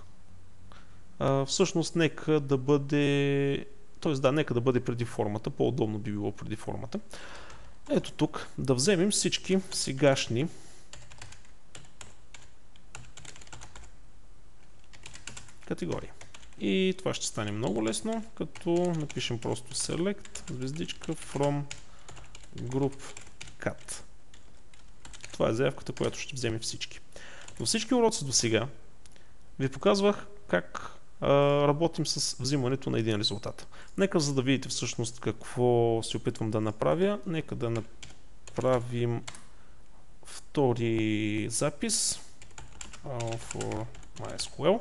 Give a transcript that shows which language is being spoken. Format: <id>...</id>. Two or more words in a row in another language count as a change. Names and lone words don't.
<bg>Всъщност нека да бъде, нека да бъде преди формата, по-удобно би било преди формата. Ето тук да вземем всички сегашни категории. И това ще стане много лесно, като напишем просто select звездичка</bg> <en>from group cat.</en> <bg>Това е заявката, която ще вземе всички. Във всички уроци до сега ви показвах как работим с взимането на един резултат. Нека, за да видите всъщност какво се опитвам да направя, нека да направим втори запис for MySQL.</bg>